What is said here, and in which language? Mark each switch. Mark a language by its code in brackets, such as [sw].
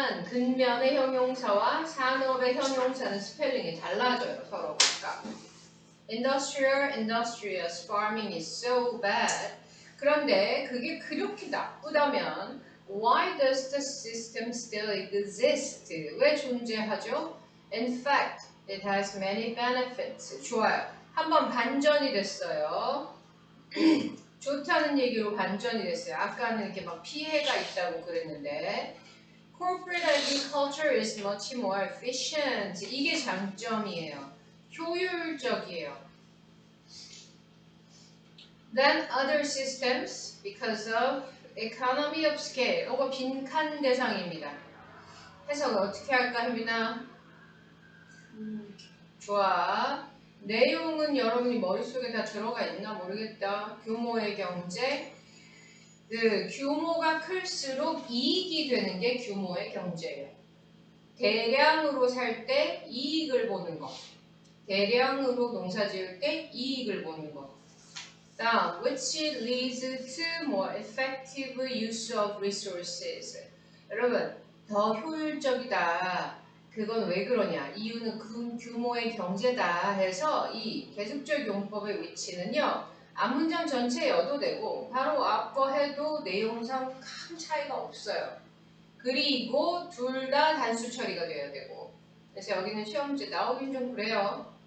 [ko] 근면의 형용사와 산업의 형용사는 스펠링이 달라져요. 서로 각각. [en] Industrial, industrious, farming is so bad. [ko] 그런데 그게 그렇게 나쁘다면 [en] Why does the system still exist? [ko] 왜 존재하죠? [en] In fact, it has many benefits. [ko] 좋아요. 한번 반전이 됐어요. 좋다는 얘기로 반전이 됐어요. 아까는 이렇게 막 피해가 있다고 그랬는데 [en] Corporate agriculture is much more efficient. [ko] 이게 장점이에요. 효율적이에요. [en] Than other systems because of economy of scale. [ko] 이거 빈칸 대상입니다. 해석을 어떻게 할까, 혜빈아? 좋아. 내용은 여러분이 머릿속에 다 들어가 있나 모르겠다. 규모의 경제. 그 규모가 클수록 이익이 되는 게 규모의 경제예요. 대량으로 살 때 이익을 보는 거. 대량으로 농사 지을 때 이익을 보는 거. [en] 다음, which leads to more effective use of resources. [ko] 여러분, 더 효율적이다. 그건 왜 그러냐? 이유는 큰 규모의 경제다 해서 이 계속적 용법의 위치는요. 앞문장 전체여도 되고 바로 앞거 해도 내용상 큰 차이가 없어요. 그리고 둘 다 단수 처리가 돼야 되고. 그래서 여기는 시험 문제 나오긴 좀 그래요.